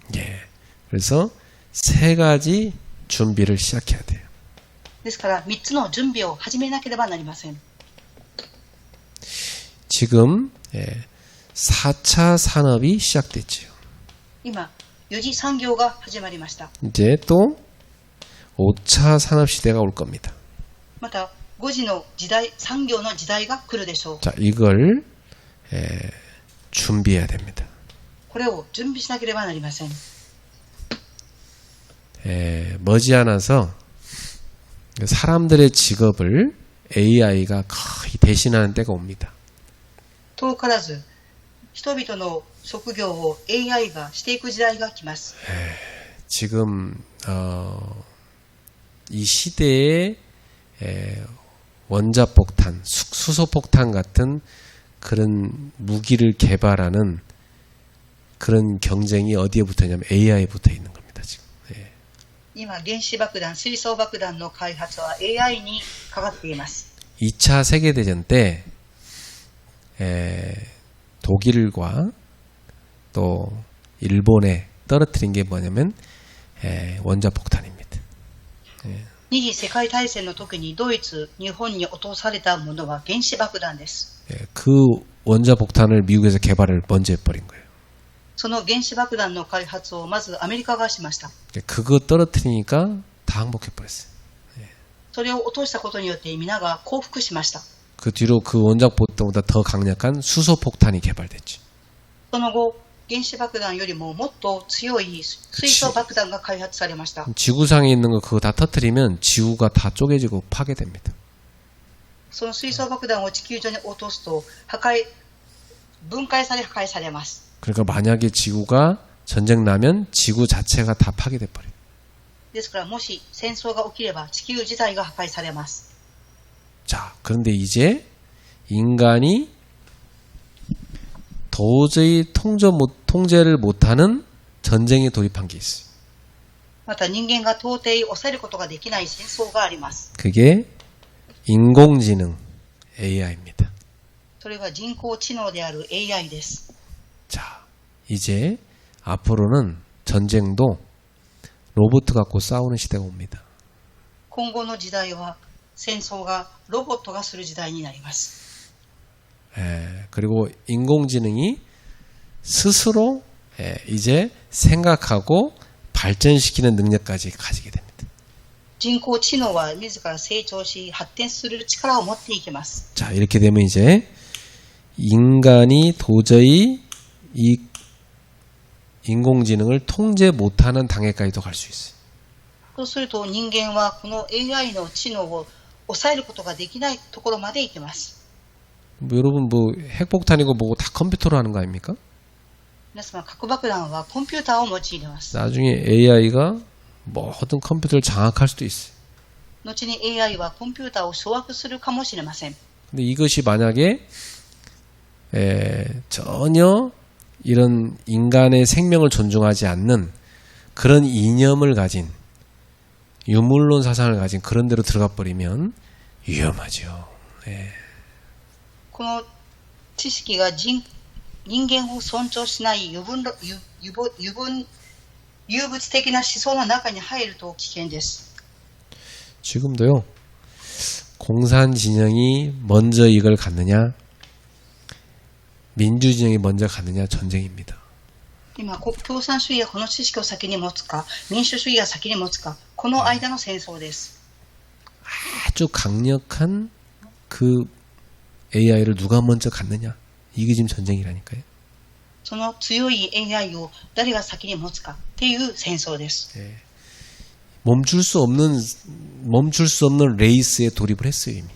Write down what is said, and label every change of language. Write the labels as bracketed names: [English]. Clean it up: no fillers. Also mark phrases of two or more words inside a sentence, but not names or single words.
[Korean] 예. 그래서 세 가지 준비를 시작해야 돼요. [Japanese] ですから3つの準備を始めなければなりません。 [Korean] 지금 4차 산업이 시작됐지요. [Japanese] 今、4次産業が始まりました。 [Korean] 이제 또 5차 산업 시대가 올 겁니다. [Japanese] また5次の時代、産業の時代が来るでしょう。 [Korean] 자, 이걸 준비해야 됩니다. [Japanese] これを準備しなければなりません。 [Korean] 머지않아서 사람들의 직업을 AI가 거의 대신하는 때가 옵니다. [Japanese] 遠からず人々の職業を AI がしていく時代が来ます。 [Korean] 지금 이 시대에 원자폭탄, 수소폭탄 같은 그런 무기를 개발하는 그런 경쟁이 어디에 붙어있냐면 AI에 붙어 있는 겁니다. 지금. [Japanese] 今、原子爆弾、水素爆弾の開発は AI にかかっています。 [Korean] 2차 세계대전 때 독일과 또 일본에 떨어뜨린 게 뭐냐면 원자폭탄입니다. [Japanese] 二次世界大戦の時にドイツ、日本に落とされたものは原子爆弾です。 [Korean] 그 원자폭탄을 미국에서 개발을 먼저 해버린 거예요. [Japanese] その原子爆弾の開発をまずアメリカがしました。 [Korean] 그거 떨어뜨리니까 다 항복해버렸어요. [Japanese] それを落としたことによって皆が降伏しました。 [Korean] 그 뒤로 그 원자폭탄보다 더 강력한 수소폭탄이 개발됐죠. [Japanese] その後、 原子爆弾よりももっと強い水素爆弾が開発されました。 [Korean] 지구상에 있는 거 그거 다 터뜨리면 지구가 다 쪼개지고 파괴됩니다. [Japanese] その水素爆弾を地球上に落とすと分解され破壊されます。 [Korean] 그러니까 만약에 지구가 전쟁 나면 지구 자체가 다 파괴돼 버려요. [Japanese] ですからもし戦争が起きれば地球自体が破壊されます。 [Korean] 자, 그런데 이제 인간이 도저히 통제를 못하는 전쟁에 돌입한 게 있어요. [Japanese] また人間が到底抑えることができない戦争があります。 [Korean] 그게 인공지능 AI입니다. [Japanese] それが人工知能である AI です。 [Korean] 자, 이제 앞으로는 전쟁도 로봇 갖고 싸우는 시대가 옵니다. [Japanese] 今後の時代は戦争がロボットがする時代になります。 [Korean] 그리고 인공지능이 스스로 이제 생각하고 발전시키는 능력까지 가지게 됩니다. [Japanese] 人工知能は自ら成長し発展する力を持っていきます。 [Korean] 자, 이렇게 되면 이제 인간이 도저히 이 인공지능을 통제 못하는 단계까지도 갈 수 있어요. [Japanese] そうすると人間はこの AI の知能を抑えることができないところまでいきます。 [Korean] 여러분 뭐 핵폭탄이고 뭐고 다 컴퓨터로 하는 거 아닙니까? [Japanese] 皆様、核爆弾はコンピューターを用います。 [Korean] 나중에 AI가 모든 컴퓨터를 장악할 수도 있어요. [Japanese] 後に AI はコンピューターを掌握するかもしれません。 [Korean] 근데 이것이 만약에 전혀 이런 인간의 생명을 존중하지 않는 그런 이념을 가진 유물론 사상을 가진 그런 데로 들어가 버리면 위험하죠. [Japanese] この知識が人間を尊重しない有物的な思想の中に入ると危険です。 [Korean] 지금도요. 공산 진영이 먼저 이걸 갖느냐 민주 진영이 먼저 갖느냐 전쟁입니다. [Japanese] 今、共産主義がこの知識を先に持つか、民主主義が先に持つか、この間の戦争です。 [Korean] 아주 강력한 그 AI를 누가 먼저 갖느냐 이게 지금 전쟁이라니까요. [Japanese] その強い AI を誰が先に持つかっていう戦争です。 [Korean] 멈출 수 없는 레이스에 돌입을 했어요 이미.